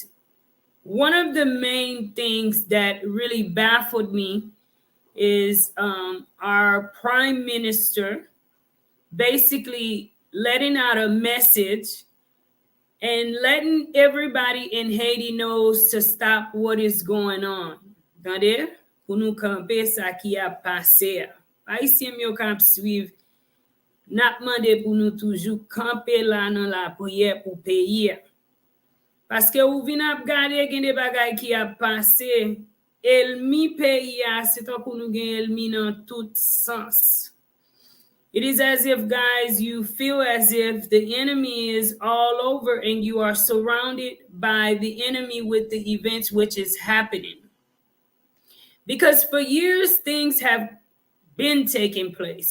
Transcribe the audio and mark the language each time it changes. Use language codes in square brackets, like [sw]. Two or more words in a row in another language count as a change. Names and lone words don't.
[en] One of the main things that really baffled me is our prime minister basically letting out a message and letting everybody in Haiti knows to stop what is going on. [ht] Tande? Pou nou kampe sa ki a pase. Haitien yo kap suiv, nap mande pou nou toujou kampe la nan la priye pou peyi. Paske ou vin ap gade gen de bagay ki a pase, elmi peyi a, se tan pou nou gen elmi nan tout sens. [en] It is as if, guys, you feel as if the enemy is all over and you are surrounded by the enemy with the events which is happening. Because for years, things have been taking place.